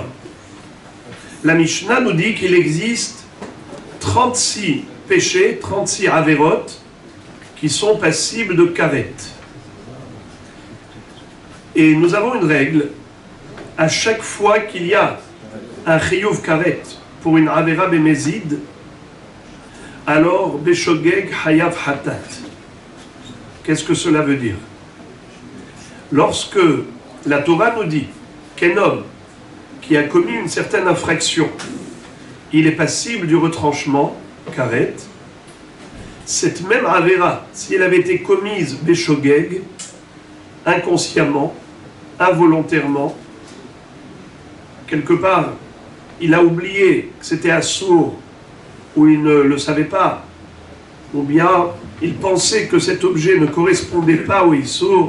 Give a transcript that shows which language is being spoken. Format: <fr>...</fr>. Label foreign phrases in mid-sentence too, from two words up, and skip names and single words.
<fr>La Mishnah nous dit qu'il existe 36 péchés, 36 averot qui sont passibles de karet. Et nous avons une règle, à chaque fois qu'il y a un</fr> <he>חיוב כרת</he> <fr>pour une</fr> <he>עבירה במזיד,</he> <fr>alors</fr> <he>בשוגג חייב חטאת.</he> <fr>Qu'est-ce que cela veut dire? Lorsque la Torah nous dit qu'un homme qui a commis une certaine infraction, il est passible du retranchement, karet, cette même avera, si elle avait été commise beshogeg, inconsciemment, involontairement, quelque part, il a oublié que c'était assourd, ou il ne le savait pas, ou bien il pensait que cet objet ne correspondait pas au issour.</fr>